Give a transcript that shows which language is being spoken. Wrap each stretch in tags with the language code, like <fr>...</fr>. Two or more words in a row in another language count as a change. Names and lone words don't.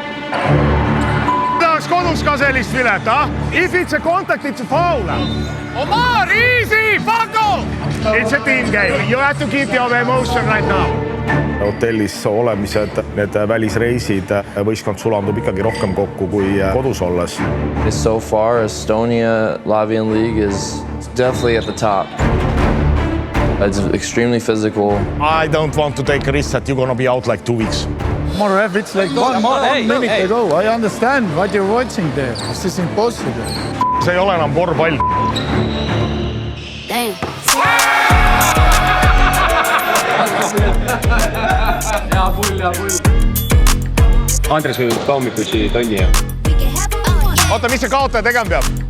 <et>Tahaks kodus ka sellist vilet,</et> <en>If it's a contact, it's a foul. Omar, easy, Paco! It's a team game. You have to keep your emotion right now.</en> <et>Hotellis olemised, need välisreisid, võistkond sulandub ikkagi rohkem kokku kui kodus olles.</et> <en>So far, Estonia Latvian League is definitely at the top. It's extremely physical. I don't want to take a risk that you're going to be out like 2 weeks. Morev, it's like one minute ago. I understand what you're watching there. This is impossible.</en> <et>See ei ole enam korvpall. Damn. Hea pull. Andres võib ka hommikusi tonni ja. Oota, mis see kaotaja tegema peab?</et>